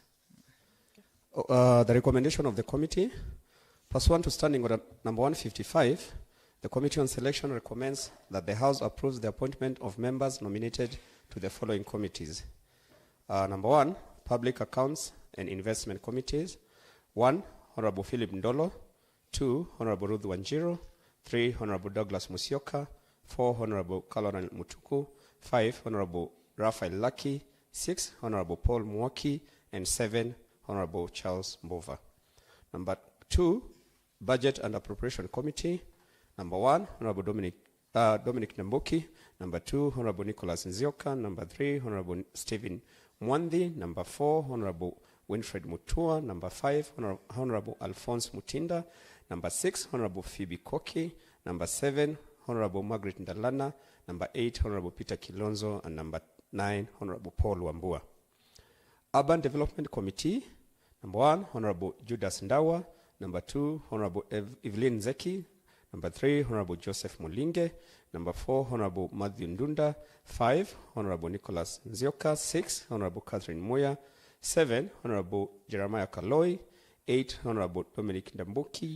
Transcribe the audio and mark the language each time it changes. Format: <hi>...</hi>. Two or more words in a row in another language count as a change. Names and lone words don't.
<en>The recommendation of the committee, pursuant to standing order number 155, the Committee on Selection recommends that the House approves the appointment of members nominated to the following committees. Number 1, Public Accounts and Investment Committees. 1, Honorable Philip Ndolo. 2, Honorable Ruth Wanjiru. 3, Honorable Douglas Musyoka. 4, Honorable Caroline Mutuku. 5, Honorable Raphael Lucky. 6, Honorable Paul Mwoki. And 7, Honorable Charles Mbova. Number 2, Budget and Appropriation Committee. Number 1, Honorable Dominic Nambuki. Number 2, Honorable Nicholas Nzioka. Number 3, Honorable Stephen Mwandhi. Number 4, Honorable Winfred Mutua. Number 5, Honorable Alphonse Mutinda. Number 6, Honorable Phoebe Koki. Number 7, Honorable Margaret Ndalana. Number 8, Honorable Peter Kilonzo. And number 9, Honorable Paul Wambua. Urban Development Committee. Number 1, Honorable Judas Ndawa. Number 2, Honorable Evelyn Zeki. Number 3, Honorable Joseph Mulinge. Number 4, Honorable Matthew Ndunda. 5, Honorable Nicholas Nzioka. 6, Honorable Catherine Moya. 7, Honorable Jeremiah Kaloi. 8, Honorable Dominic Ndambuki.</en>